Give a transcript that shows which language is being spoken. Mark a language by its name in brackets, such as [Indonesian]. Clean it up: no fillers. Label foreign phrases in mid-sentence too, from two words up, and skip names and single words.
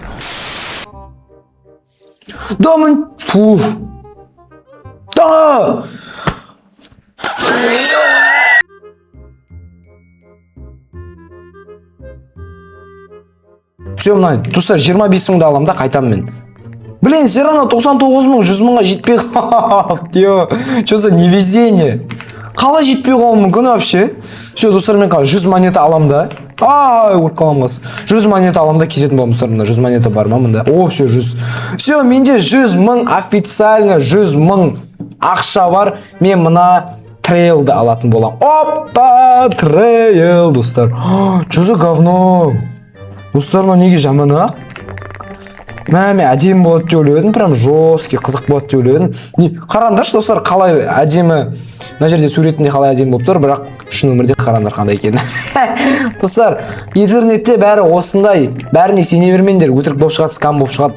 [Kazakh] Да, мен... Да! Все, мына, достар, 25 000 аламын да, қайтам мен. [Russian] Блин, все равно [Kazakh] 99 000, 100 000-ға жетпей қалды. [Russian] Что за невезение? [Kazakh] Қалай жетпей қалуым мүмкін вообще? Все, достар, мен 100 монета аламын да. Ұрып қалам қас. 100 монета аламын да, кететін боламын, достар. 100 монета бар ма мында? [Russian] О, все, 100. Все, [Kazakh] менде 100 000, официально 100 000 ақша бар. Мен мына трейлді алатын болам. Опа, трейл, достар. [Russian] Что за говно? [Kazakh] Достар, мына неге жаман ақ? Мен әдемі болады деп ойладым, [Russian] прям жесткий, [Kazakh] қызық болады деп ойладым. Қараңдаршы, достар, қалай әдемі, мына жерде суретінде қалай әдемі болып тұр, бірақ шын өмірде қараңдар қандай екен. Достар, интернетте бәрі осындай, бәріне сене бермеңдер, өтірік болып шығады, скам болып шығады.